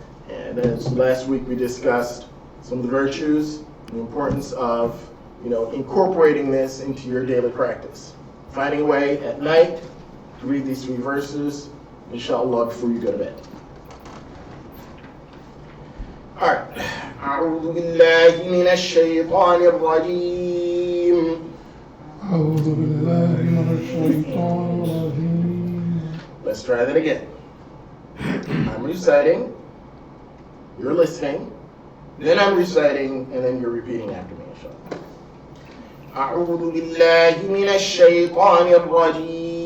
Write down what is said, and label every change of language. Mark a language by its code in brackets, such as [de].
[en] And as last week we discussed some of the virtues, the importance of, incorporating this into your daily practice. Finding a way at night to read these three verses, inshallah, before you go to bed. All right. [ar] أعوذ بالله من الشيطان الرجيم. أعوذ بالله من الشيطان الرجيم. [en] Let's try that again. I'm reciting, you're listening, then I'm reciting, and then you're repeating after me, inshallah. [ar] أعوذ بالله من الشيطان الرجيم.